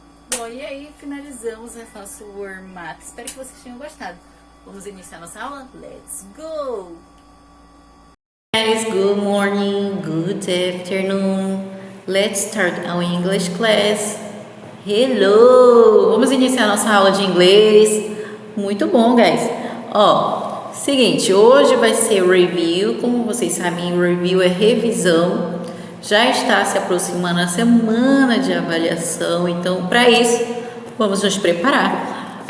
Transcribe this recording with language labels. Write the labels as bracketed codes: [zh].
[pt] Bom, e aí finalizamos o nosso warm-up. Espero que vocês tenham gostado. Vamos iniciar nossa aula? [en] Let's go! Guys, good morning, good afternoon. Let's start our English class. Hello! [pt] Vamos iniciar nossa aula de inglês. Muito bom, guys. Ó, seguinte, hoje vai ser review. Como vocês sabem, review é revisão. Já está se aproximando a semana de avaliação, então para isso vamos nos preparar.